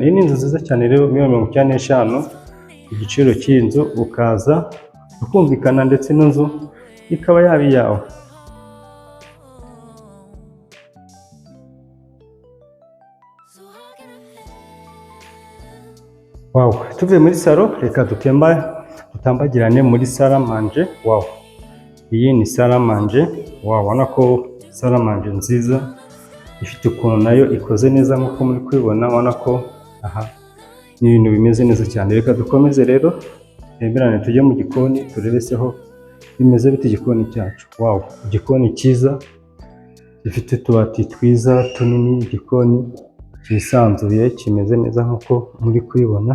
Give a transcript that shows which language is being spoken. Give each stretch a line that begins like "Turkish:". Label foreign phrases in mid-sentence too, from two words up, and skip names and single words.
Kinyarwanda: Iyi ni inzu nziza cyane rero 95. Igiciro cy'inzu ukaza ukumvikana ndetse n'inzu ikaba yabi yawe. Wow, tuvuye muri salon reka tutambagirane muri
French: salle à manger.
Kinyarwanda: Wow, iyi ni
French: salle à manger.
Kinyarwanda: Wow, ubona ko
French: salle à manger
Kinyarwanda: nziza ifite ukuntu nayo ikoze neza nk'uko muri kwibona. Ubona ko aha ni ibintu bimeze neza cyane. Reka dukomeze rero temberane tujye mu gikoni turebe seho bimeze bite igikoni cyacu. Wow, igikoni cyiza gifite tubati twiza tunini, igikoni cyisanzuye kimeze neza nk'uko muri kwibona.